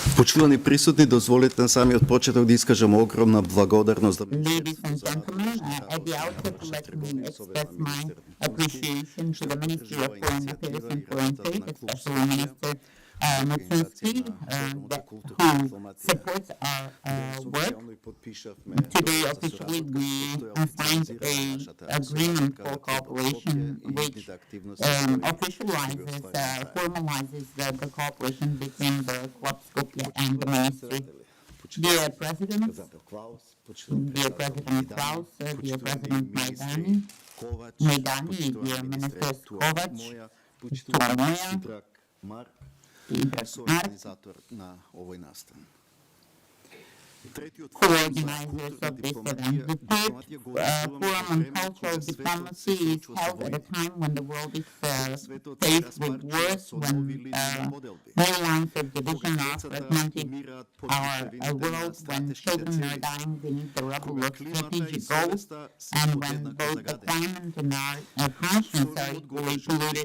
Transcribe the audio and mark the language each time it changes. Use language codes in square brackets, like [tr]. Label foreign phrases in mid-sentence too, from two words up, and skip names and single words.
[mk] Почитани присутни, дозволите на самиот почеток да искажам огромна благодарност за [en] Ladies and gentlemen, at the outset, let me express my appreciation to the Ministry of Foreign Affairs and Foreign Trade, especially Minister Macedonia, who supports our work. Today, officially, we signed an agreement for cooperation which formalizes the cooperation between the Club Skopje and the Ministry. Dear President Klaus, dear President Maidani, dear Ministers Kovac, Tolomoja, [mk] Организатор на овој настан. [en] co-organizers of this event. The third Forum on Cultural Diplomacy is held at a time when the world is faced with wars, when new lines of division are fragmented our world, when children are dying beneath the rubble of strategic goals, and when both the climate and our conscience are equally polluted.